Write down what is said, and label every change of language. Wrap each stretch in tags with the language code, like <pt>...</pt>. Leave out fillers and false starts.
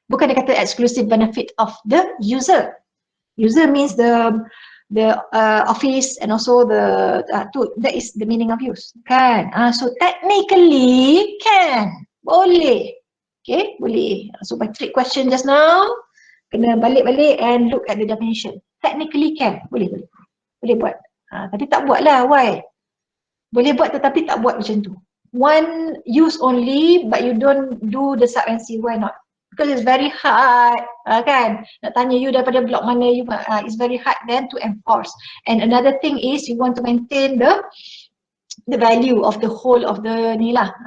<ms>Bukan dia kata</ms> <en>exclusive benefit of the user. User means the office and also that is the meaning of use. Kan? So technically can, boleh. Okay, boleh. So by trick question just now,</en> <ms>kena balik-balik</ms> <en>and look at the definition. Technically can,</en> <ms>boleh buat. Tapi tak buat lah, why? Boleh buat tetapi tak buat macam tu.</ms> <en>One use only but you don't do the sub-MC, why not? Because it's very hard, kan?</en> <ms>Nak tanya you daripada blok mana you,</ms> <en>it's very hard then to enforce. And another thing is you want to maintain the value of the whole of the</en> <ms>ni lah.</ms>